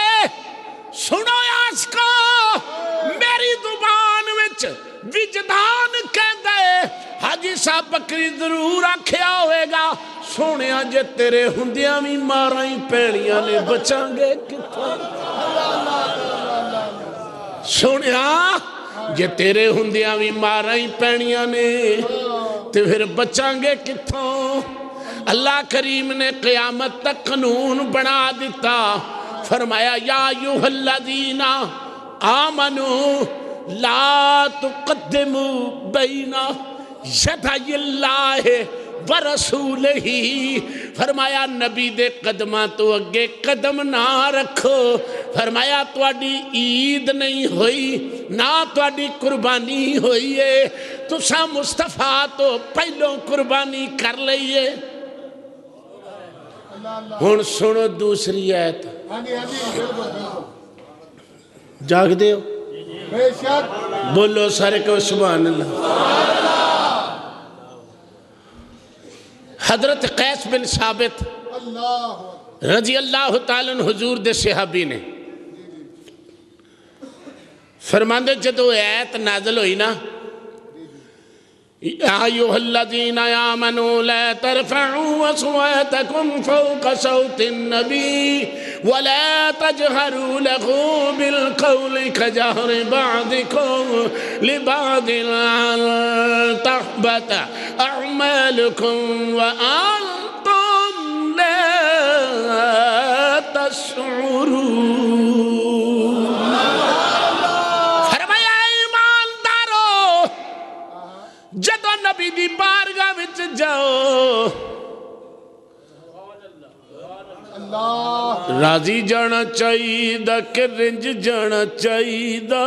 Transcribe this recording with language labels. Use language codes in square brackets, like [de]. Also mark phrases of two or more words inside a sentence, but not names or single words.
[pa] سنو آسکو، میری زبان وچ وجدان کہندا اے حاجی صاحب بکری ضرور آکھیا ہوئے گا، سوہنے جے تیرے ہندیاں وی ماراں ای پینیاں نیں، بچاں گے کتھوں. سوہنے جے تیرے ہندیاں وی ماراں ای پینیاں نیں تے فیر بچاں گے کتھوں. اللہ کریم نے قیامت تک قانون بنا دتا. [ar] فرمایا يا أيها الذين آمنوا لا تقدموا بين يدي الله ورسوله. [pa] فرمایا نبی دے قدماں توں اگے قدم نہ رکھو. فرمایا تہاڈی عید نہیں ہوئی نہ تہاڈی قربانی ہوئی اے، تساں مصطفیٰ توں پہلوں قربانی کر لئی اے. ہن سنو دوجی آیت. جاگدے او? بولو سارے کو [ar] سبحان الله. [pa] حضرت قیس بن ثابت [ar] رضي الله تعالى عنه [pa] حضور دے صحابی نیں فرماندے جدوں آیت نازل ہوئی نا، یا [ar] أيها الذين آمنوا لا ترفعوا أصواتكم فوق صوت النبي ولا تجهروا له بالقول كجهر بعضكم لبعض أن تحبط أعمالكم وأنتم لا تشعرون. [pa] فرمایا ایمان دارو، جدوں نبی دی بارگاہ وچ جاؤ راضی جانا چاہیدا کہ رنج جانا چاہیدا.